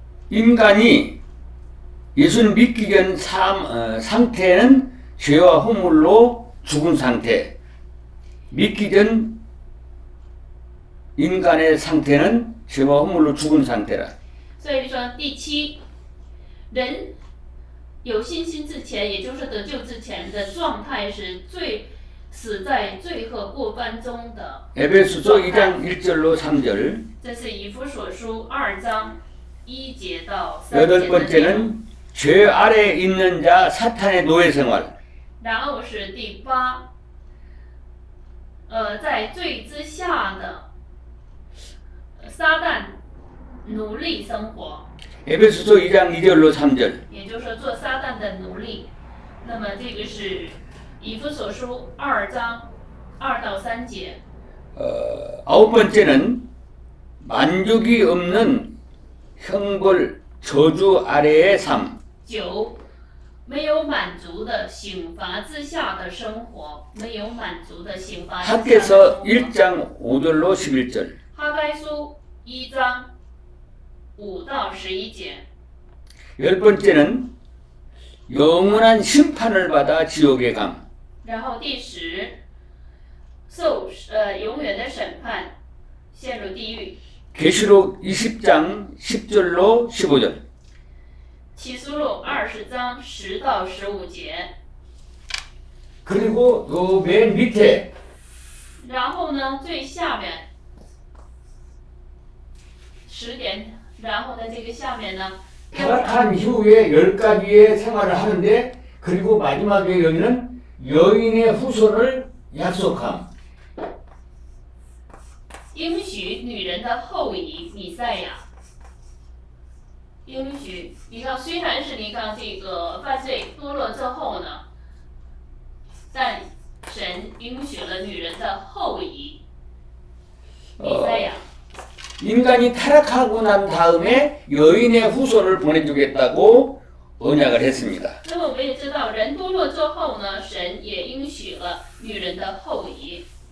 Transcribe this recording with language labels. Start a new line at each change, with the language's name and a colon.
Korean: 인간이 예수를 믿기 전 상태는 죄와 허물로 죽은 상태. 믿기 전 인간의 상태는 죄와 허물로 죽은 상태라.
Chinese: 所以说第7，人有信心之前，也就是得救之前的状态是死在罪和过犯中的。
Korean: 에베소서 2장 1절로 3절.
Chinese: 这是以弗所书2章1节到3节
Korean: 여덟
Chinese: 的内容。
Korean: 번째는 죄 아래 있는 자 사탄의 노예 생활.
Chinese: 然后是第8，在罪之下的撒旦奴隶生活，
Korean: 에베소서 2장 2절로 3절.
Chinese: 也就是说做撒旦的奴隶。那么这个是以弗所书2章2到3节。
Korean: 아홉 번째는 만족이 없는 형벌 저주 아래의 삶.
Chinese: 9，没有满足的刑罚之下的生活，没有满足的刑罚之下的生
Korean: 학개서
Chinese: 活。
Korean: 1장 5절로 11절.
Chinese: 哈该书1章5到11节。
Korean: 열 번째는 영원한 심판을 받아 지옥에 감.
Chinese: 然后第10，受永远的审判，陷入地狱。
Korean: 계시록 20장 10절로 15절.
Chinese: 启示录20章10到15节。
Korean: 그리고 요 맨 밑에
Chinese: 然后呢，最下面10点，然后呢，这个下面呢，
Korean: 타락한 이후에 10가지의 생활을 하는데 그리고 마지막에 여기는 여인의 후손을 약속함.
Chinese: 应许女人的后裔弥赛亚。应许，你看，虽然是你看这个犯罪堕落之后呢，但神应许了女人的后裔弥赛亚。
Korean: 인간이 타락하고 난 다음에 여인의 후손을 보내주겠다고 언약을 했습니다.
Chinese: 那么我们也知道，人堕落之后呢，神也应许了女人的后裔。